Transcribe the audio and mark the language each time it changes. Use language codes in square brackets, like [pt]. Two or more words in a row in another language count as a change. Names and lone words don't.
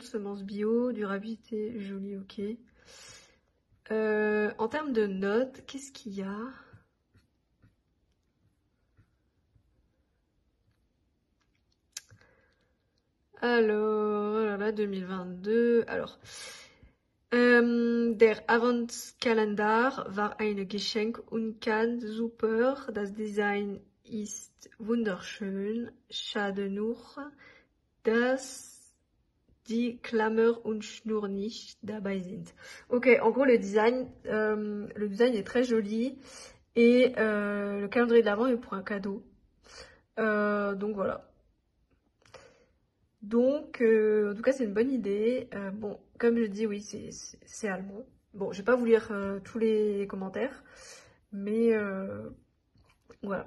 [fr] Semences bio, durabilité, joli, ok. En termes de notes, qu'est-ce qu'il y a? Alors, oh là là, 2022. Alors, [de] der Adventskalender war ein Geschenk und kann super. Das Design ist wunderschön. Schade nur, dass die Klammer und Schnur nicht dabei sind. [fr] Ok, en gros, le design est très joli et le calendrier de l'Avent est pour un cadeau. Donc voilà. Donc, en tout cas, c'est une bonne idée. Bon, comme je dis, oui, c'est allemand. Bon, je vais pas vous lire tous les commentaires, mais voilà.